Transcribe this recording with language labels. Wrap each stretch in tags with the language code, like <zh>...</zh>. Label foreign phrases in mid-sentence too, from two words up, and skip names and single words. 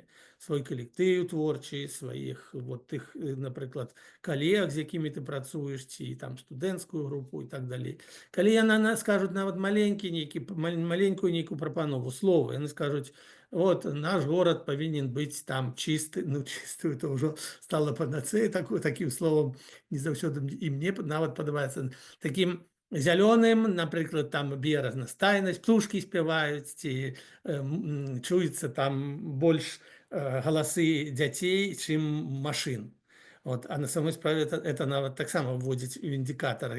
<be>Свой калектыў творчы, сваіх тых, напрыклад, калег, з якімі ты працуеш, ці там студэнцкую групу і так далей. Калі яна скажуць нават маленькую нейкую прапанову, слова, яны скажуць,</be> <ru>вот наш город</ru> <be>павінен быць там</be> <ru>чисты, чистую это</ru> <be>ўжо стала панацея,</be> <ru>таким словом</ru> <be>не заўсёды і мне нават падабаецца, таким зялёным, напрыклад, там біяразнастайнасць, птушкі спяваюць, ці чуецца там больш галасы дзяцей, чым машын.</be> <ru>А на самой</ru> <be>справе это нават таксама вводзіць у індыкатары.</be>